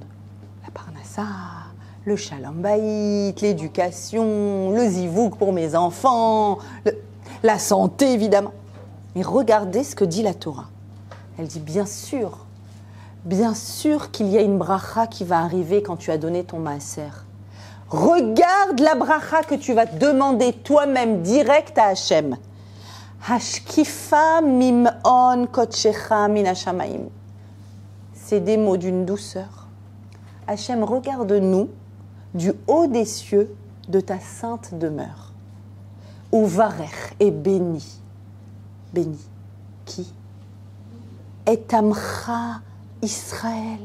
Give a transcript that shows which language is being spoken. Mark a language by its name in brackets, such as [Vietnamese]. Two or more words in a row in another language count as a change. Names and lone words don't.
[French] La parnassa, le [Hebrew] שלום בית, [French] l'éducation, le zivouk pour mes enfants, la santé évidemment. Mais regardez ce que dit la Torah. Elle dit, bien sûr qu'il y a une bracha qui va arriver quand tu as donné ton maaser. Regarde la bracha que tu vas demander toi-même direct à Hachem. [Hebrew] השקיפה ממעון קדשך מן השמים. [French] C'est des mots d'une douceur. Hachem, regarde-nous du haut des cieux de ta sainte demeure. Uvarech est béni. Béni. Qui? [Hebrew] את עמך ישראל.